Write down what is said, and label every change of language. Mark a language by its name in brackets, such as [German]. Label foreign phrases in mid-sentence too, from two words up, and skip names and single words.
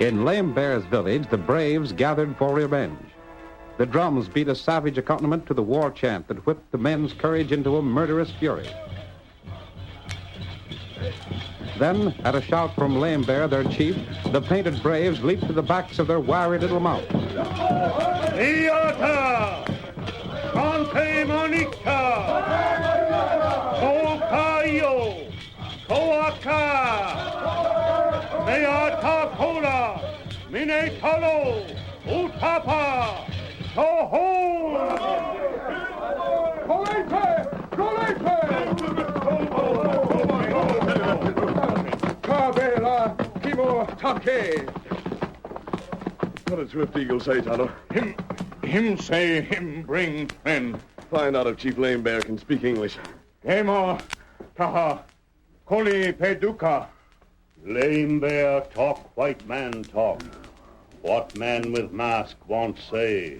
[English] In Lame Bear's village, the braves gathered for revenge. The drums beat a savage accompaniment to the war chant that whipped the men's courage into a murderous fury. Then, at a shout from Lame Bear, their chief, the painted braves leaped to the backs of their wiry little mounts. Iata! Sante Monica! Kokayo! Koaka! Meata Kola! Mine Tolo! Utapa! Soho! Kolepe! Kabela Kimo Take. What did Swift Eagle say, Tonto? Him say him bring friend. Find out if Chief Lame Bear can speak English. Emo Taha Koli Peduka. Lame Bear talk, white man talk. What man with mask won't say?